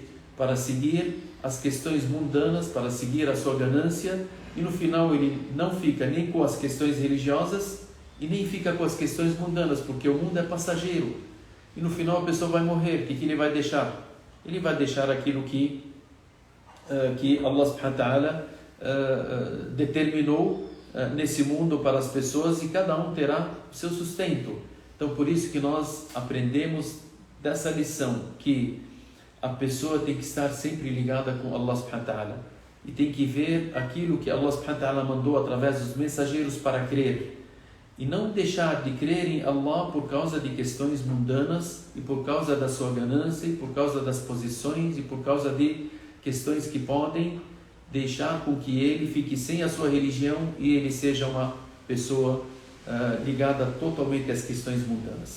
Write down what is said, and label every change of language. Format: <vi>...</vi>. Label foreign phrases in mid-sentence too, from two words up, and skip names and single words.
<pt>Para seguir as questões mundanas, para seguir a sua ganância, e no final ele não fica nem com as questões religiosas e nem fica com as questões mundanas, porque o mundo é passageiro. E no final a pessoa vai morrer. O que ele vai deixar? Ele vai deixar aquilo que Allah</pt> <ar>سبحانه وتعالى</ar> <pt>determinou nesse mundo para as pessoas, e cada um terá o seu sustento. Então por isso que nós aprendemos dessa lição que a pessoa tem que estar sempre ligada com Allah</pt> <ar>سبحانه وتعالى</ar> <pt>e tem que ver aquilo que Allah</pt> <ar>سبحانه وتعالى</ar> <pt>mandou através dos mensageiros para crer. E não deixar de crer em Allah por causa de questões mundanas e por causa da sua ganância e por causa das posições e por causa de questões que podem deixar com que ele fique sem a sua religião e ele seja uma pessoa ligada totalmente às questões mundanas.</pt>